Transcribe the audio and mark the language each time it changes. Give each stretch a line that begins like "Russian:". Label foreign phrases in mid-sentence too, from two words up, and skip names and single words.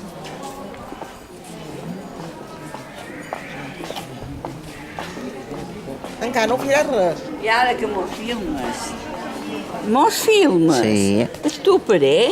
Catalan: Encara no faràs res. I ara que mos filmes. Mos filmes? Sí. Estuparé.